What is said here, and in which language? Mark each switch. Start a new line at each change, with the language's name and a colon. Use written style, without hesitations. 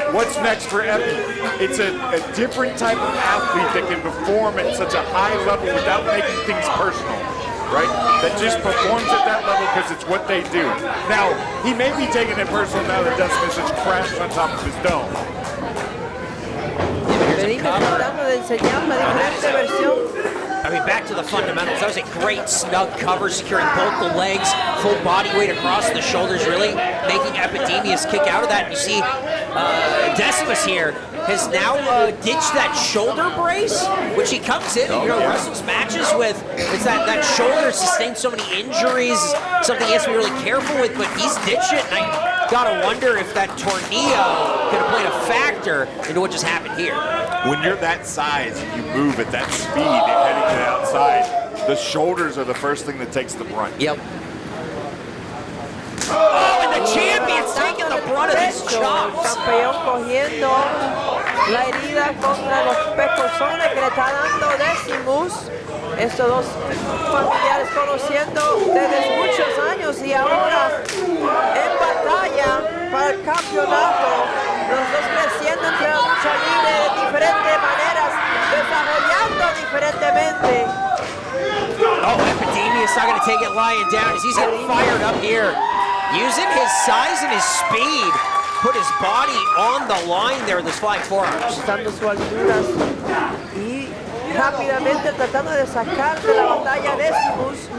English: What's next for Epi? It's a different type of athlete that can perform at such a high level without making things personal, right? That just performs at that level because it's what they do. Now, he may be taking it personal now that Decimus has crashed on top of his dome.
Spanish: Tratando de enseñar una diferente versión.
English: I mean, back to the fundamentals. That was a great snug cover, securing both the legs, full body weight across the shoulders, really making Epidemius kick out of that. And you see Decimus here has now ditched that shoulder brace, which he comes in and wrestles matches with. It's that shoulder sustained so many injuries, something he has to be really careful with, but he's ditched it. And I gotta wonder if that tornillo could have played a factor into what just happened here. When you're that size and you move at that speed heading to the outside, the shoulders are the first thing that takes the brunt. Yep. Oh, and the champion's taking the brunt of these chops.
Spanish: Campeón cogiendo la herida contra los pecosones que le está dando Decimus. Estos dos familiares conociendo desde muchos años y ahora en batalla para el campeonato. Los dos creciendo entre la lucha libre de diferentes maneras, desarrollando diferentemente.
English: Oh, Epidemius not going to take it lying down as he's getting fired up here. Using his size and his speed, put his body on the line there with his flying forearms.
Spanish: Usando su altura y rápidamente tratando de sacar de la batalla Decimus.